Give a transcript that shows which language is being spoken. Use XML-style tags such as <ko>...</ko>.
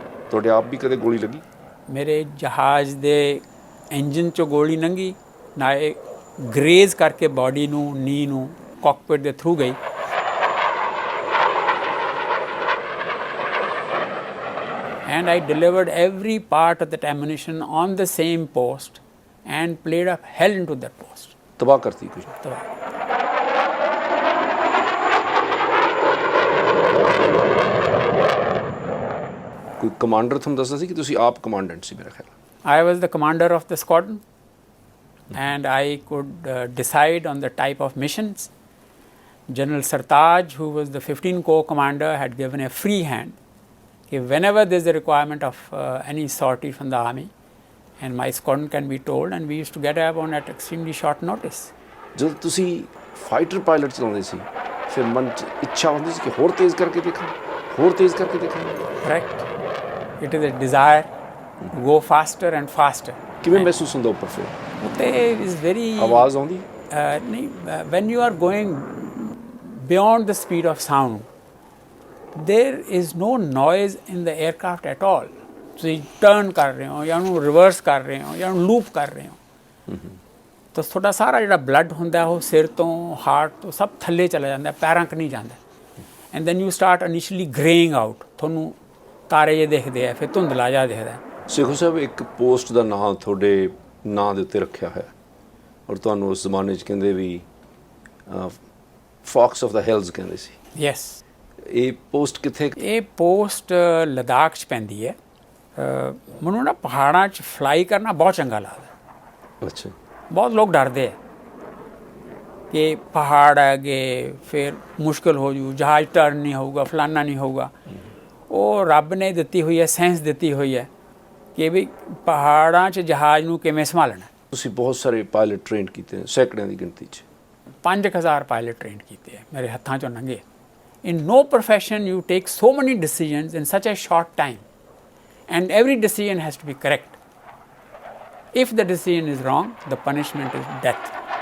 <pa>ਤੁਹਾਡੇ ਆਪ ਵੀ ਕਦੇ ਗੋਲੀ ਲੱਗੀ? ਮੇਰੇ ਜਹਾਜ਼ ਦੇ ਇੰਜਨ 'ਚੋਂ ਗੋਲੀ ਲੰਘੀ ਨਾ, ਇਹ ਗਰੇਜ਼ ਕਰਕੇ ਬਾਡੀ ਨੂੰ, ਨੀ ਨੂੰ ਕਾਕਪਿਟ ਦੇ ਥਰੂ ਗਈ।</pa> <en>And I delivered every part of that ammunition on the same post and played up hell into that post.</en> <pa>ਤਬਾਹ ਕਰਤੀ ਕੁਝ? ਕੋਈ ਕਮਾਂਡਰ ਤੁਹਾਨੂੰ ਦੱਸਦਾ ਸੀ ਕਿ ਤੁਸੀਂ ਆਪ ਕਮਾਂਡੈਂਟ ਸੀ? ਮੇਰਾ ਖਿਆਲ</pa> <en>I was the commander of the squadron and I could decide on the type of missions. General Sartaj, who was the 15 Corps commander, had given a free hand. Whenever there is a requirement of any sortie from the army, and my squadron can be told, and we used to get up on at extremely short notice.</en> <pa>ਜਦੋਂ ਤੁਸੀਂ fighter pilot ਚਲਾਉਂਦੇ ਸੀ ਫਿਰ ਮਨ 'ਚ ਇੱਛਾ ਹੁੰਦੀ ਸੀ ਕਿ ਹੋਰ ਤੇਜ਼ ਕਰਕੇ ਦੇਖਾਂ, ਹੋਰ ਤੇਜ਼ ਕਰਕੇ ਦੇਖਾਂ?</pa> <en>Correct. It is a desire to go faster and faster.</en> <pa>ਕਿਵੇਂ ਮਹਿਸੂਸ ਹੁੰਦਾ ਉੱਪਰ ਫਿਰ?</pa> <en>ਉੱਤੇ is very</en> <pa>ਆਵਾਜ਼ ਆਉਂਦੀ?</pa> <en>ਨਹੀਂ, when you are going beyond the speed of sound, there is no noise in the aircraft at all.</en> <pa>ਤੁਸੀਂ ਟਰਨ ਕਰ ਰਹੇ ਹੋ ਜਾਂ ਉਹਨੂੰ ਰਿਵਰਸ ਕਰ ਰਹੇ ਹੋ ਜਾਂ ਉਹਨੂੰ ਲੂਪ ਕਰ ਰਹੇ ਹੋ ਤਾਂ ਤੁਹਾਡਾ ਸਾਰਾ ਜਿਹੜਾ ਬਲੱਡ ਹੁੰਦਾ ਉਹ ਸਿਰ ਤੋਂ, ਹਾਰਟ ਤੋਂ ਸਭ ਥੱਲੇ ਚਲਾ ਜਾਂਦਾ, ਪੈਰਾਂ ਕ ਨਹੀਂ ਜਾਂਦਾ।</pa> <en>And then you start initially greying out.</en> <pa>ਤੁਹਾਨੂੰ ਤਾਰੇ ਜਿਹੇ ਦਿਖਦੇ ਆ, ਫਿਰ ਧੁੰਦਲਾ ਜਿਹਾ ਦਿਖਦਾ। ਸੇਖੋਂ ਸਾਹਿਬ, ਇੱਕ ਪੋਸਟ ਦਾ ਨਾਂ ਤੁਹਾਡੇ ਨਾਂ ਦੇ ਉੱਤੇ ਰੱਖਿਆ ਹੈ ਔਰ ਤੁਹਾਨੂੰ ਉਸ ਜ਼ਮਾਨੇ 'ਚ ਕਹਿੰਦੇ ਵੀ ਫੌਕਸ ਆਫ ਦਾ ਹਿਲਸ ਕਹਿੰਦੇ ਸੀ। ਯੈਸ। ਇਹ ਪੋਸਟ ਕਿੱਥੇ? ਇਹ ਪੋਸਟ ਲਦਾਖ 'ਚ ਪੈਂਦੀ ਹੈ। ਮੈਨੂੰ ਨਾ ਪਹਾੜਾਂ 'ਚ ਫਲਾਈ ਕਰਨਾ ਬਹੁਤ ਚੰਗਾ ਲੱਗਦਾ। ਅੱਛਾ। ਬਹੁਤ ਲੋਕ ਡਰਦੇ ਆ ਕਿ ਪਹਾੜ ਹੈਗੇ ਫਿਰ ਮੁਸ਼ਕਿਲ ਹੋ ਜੂ, ਜਹਾਜ਼ ਟਰਨ ਨਹੀਂ ਹੋਊਗਾ, ਫਲਾਨਾ ਨਹੀਂ ਹੋਊਗਾ। ਉਹ ਰੱਬ ਨੇ ਦਿੱਤੀ ਹੋਈ ਹੈ, ਸੈਂਸ ਦਿੱਤੀ ਹੋਈ ਹੈ ਕਿ ਵੀ ਪਹਾੜਾਂ 'ਚ ਜਹਾਜ਼ ਨੂੰ ਕਿਵੇਂ ਸੰਭਾਲਣਾ। ਤੁਸੀਂ ਬਹੁਤ ਸਾਰੇ ਪਾਇਲਟ ਟ੍ਰੇਨ ਕੀਤੇ, ਸੈਂਕੜਿਆਂ ਦੀ ਗਿਣਤੀ 'ਚ। 5000 ਪਾਇਲਟ ਟ੍ਰੇਨ ਕੀਤੇ ਆ, ਮੇਰੇ ਹੱਥਾਂ 'ਚੋਂ ਲੰਘੇ।</pa> <en>In no profession you take so many decisions in such a short time, and every decision has to be correct. If the decision is wrong, the punishment is death.</en>